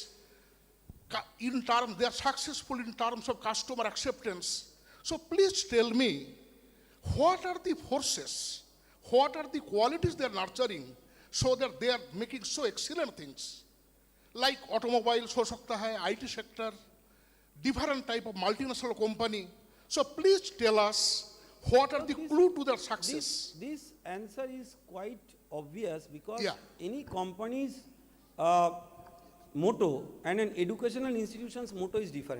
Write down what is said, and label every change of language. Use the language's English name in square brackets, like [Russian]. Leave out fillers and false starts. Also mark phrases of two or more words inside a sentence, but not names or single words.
[English] In terms, they are successful in terms of customer acceptance. So please tell me, what are the forces, what are the qualities they are nurturing so that they are making so excellent things? Like automobiles [Hindi] हो सकता है, [English] IT sector, different type of multinational company. So please tell us, what are the clue to their success? This answer is quite obvious because Yeah. any company's motto and an educational institution's motto is different.